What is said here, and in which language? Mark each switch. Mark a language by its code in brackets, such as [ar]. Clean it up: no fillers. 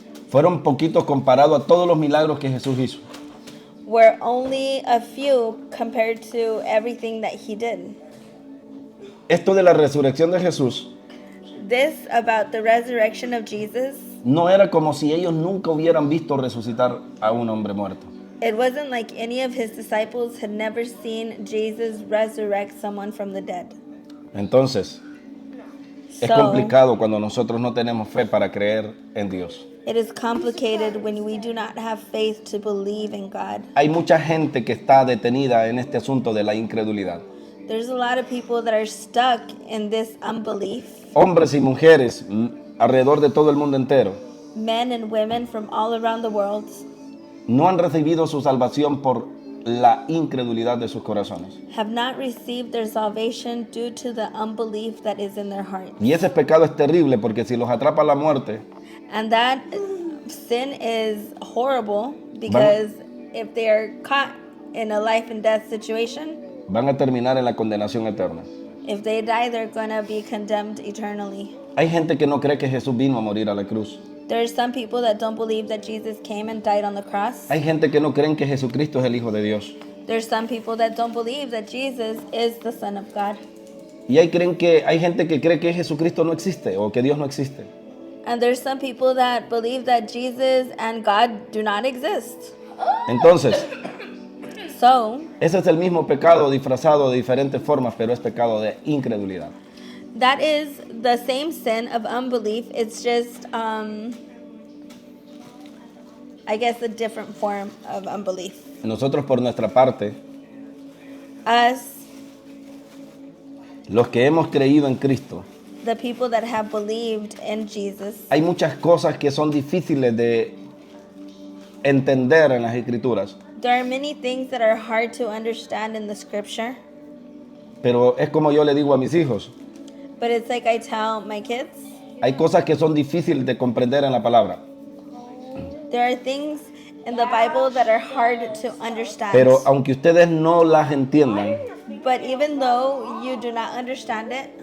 [es] fueron poquitos comparados a todos los milagros que Jesús hizo. [en] were only a few compared to everything that he did. [es] Esto de la resurrección de Jesús [en] This about the resurrection of Jesus, [es] no era como si ellos nunca hubieran visto resucitar a un hombre muerto. [en] it wasn't like any of his disciples had never seen Jesus resurrect someone from the dead. [es] Entonces, es [en] So, [es] complicado cuando nosotros no tenemos fe para creer en Dios. [en] it is complicated when we do not have faith to believe in God. [es] Hay mucha gente que está detenida en este asunto de la incredulidad. [en] There's a lot of people that are stuck in this unbelief. [es] Hombres y mujeres alrededor de todo el mundo entero [en] Men and women from all around the world [es] no han recibido su salvación por la incredulidad de sus corazones. [en] have not received their salvation due to the unbelief that is in their heart. [es] Y ese pecado es terrible porque si los atrapa la muerte, [en] And that sin is horrible because if they are caught in a life and death situation, [es] van a terminar en la condenación eterna. [en] if they die, they're going to be condemned eternally. [es] Hay gente que no cree que Jesús vino a morir a la cruz. [en] There are some people that don't believe that Jesus came and died on the cross. [es] Hay gente que no cree que Jesucristo es el Hijo de Dios. [en] There's some people that don't believe that Jesus is the Son of God. [es] Y hay gente que cree que Jesucristo no existe o que Dios no existe. [en] And there's some people that believe that Jesus and God do not exist. [es] Entonces, [en] So, [es] ese es el mismo pecado disfrazado de diferentes formas, pero es pecado de incredulidad. [en] that is the same sin of unbelief. It's just, I guess, a different form of unbelief. [es] Nosotros por nuestra parte, [en] Us, [es] los que hemos creído en Cristo, [en] the people that have believed in Jesus, [es] hay muchas cosas que son difíciles de entender en las Escrituras, [en] there are many things that are hard to understand in the scripture. [es] pero es como yo le digo a mis hijos, [en] But it's like I tell my kids, [es] hay cosas que son difíciles de comprender en la palabra, [en] there are things in the Bible that are hard to understand. [es] Pero aunque ustedes no las entiendan, [en] But even though you do not understand it,